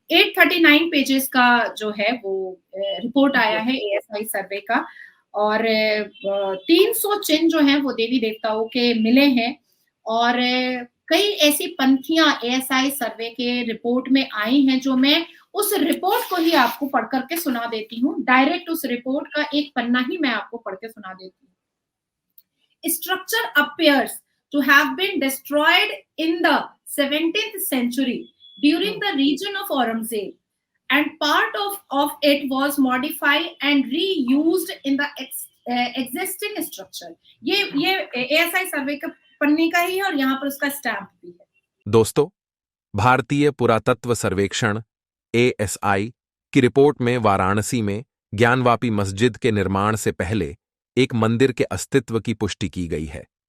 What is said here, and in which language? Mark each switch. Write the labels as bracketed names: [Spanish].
[Hindi] 839 pages का जो है वो रिपोर्ट आया है एएसआई सर्वे का, और 300 चिन्ह जो हैं वो देवी देवताओं के मिले हैं, और कई ऐसी पंक्तियां एएसआई सर्वे के रिपोर्ट में आई हैं जो मैं उस रिपोर्ट को ही आपको पढ़ करके सुना देती हूँ। डायरेक्ट उस रिपोर्ट का एक पन्ना ही मैं आपको पढ़ के सुना देती हूँ। [English] Structure appears to have been destroyed in the 17th century during the region of Aurangzeb, and part of it was modified and reused in the existing structure। [Hindi] ये ASI सर्वे का पन्ने का ही है, और यहाँ पर उसका स्टैम्प भी है। दोस्तों, भारतीय पुरातत्व सर्वेक्षण ASI की रिपोर्ट में वाराणसी में ज्ञानवापी मस्जिद के निर्माण से पहले एक मंदिर के अस्तित्व की पुष्टि की गई है।